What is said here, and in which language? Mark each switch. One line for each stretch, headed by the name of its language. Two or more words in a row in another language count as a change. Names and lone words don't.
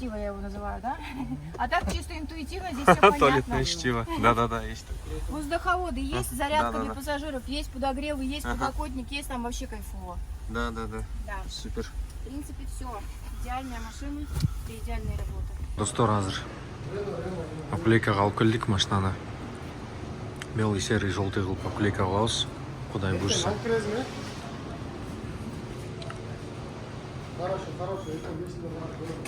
Russian: чтиво я его называю, да? А так чисто интуитивно здесь все понятно. Туалетное чтиво. Да, есть. Воздуховоды есть, зарядка Да. для пассажиров, есть подогревы, есть Ага. подлокотник, есть там вообще кайфово. Да. Да, Супер. в принципе все. Идеальная машина при идеальной работе.
Kazakh: Достор азыр. Аплейкаға алып келдік машинаны.
Russian: Белый, серый, желтый
Kazakh: қылып аплейка қылабыз. Құдай бұйырса. Алып кіресің, е?
Russian: Хорошо. Это весело, брат.